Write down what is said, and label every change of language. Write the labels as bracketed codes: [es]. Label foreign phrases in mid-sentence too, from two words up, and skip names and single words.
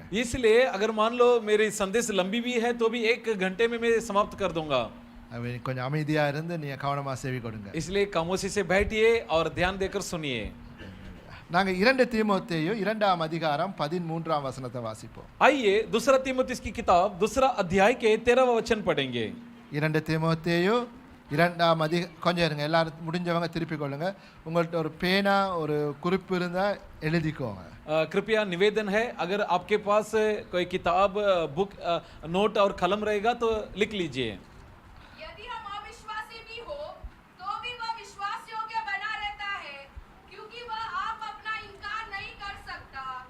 [hi] इसलिए अगर मान लो मेरी संदेश लंबी भी है तो भी 1 घंटे में मैं समाप्त कर दूंगा. [ta] ஆகவே கொஞ்சம் அமைதியா இருந்து நீங்க கவனமா செவி கொடுங்க. [hi] इसलिए खामोशी से बैठिए और ध्यान देकर सुनिए. [ta] நாங்க 2 தீமோத்தேயு 2ஆம் அதிகாரம் 13ஆம் வசனத்தை வாசிப்போம். [hi] आइए दूसरा तीमुथियुस की किताब दूसरा अध्याय के 13वां वचन पढ़ेंगे. [ta] 2 தீமோத்தேயு 2ஆம் கொஞ்சம் இருங்க, எல்லாரும் முடிஞ்சவங்க திருப்பி கொள்ளுங்க. உங்கள்ட்ட ஒரு பேனா ஒரு குறிப்பு இருந்தா எழுதிக்கோங்க. [hi] कृपया निवेदन है, अगर आपके पास कोई किताब बुक नोट और कलम रहेगा तो लिख लीजिए. यदि हम अविश्वासी भी हो तो भी वह विश्वास योग्य बना रहता है, क्योंकि वह आप अपना इनकार नहीं कर सकता.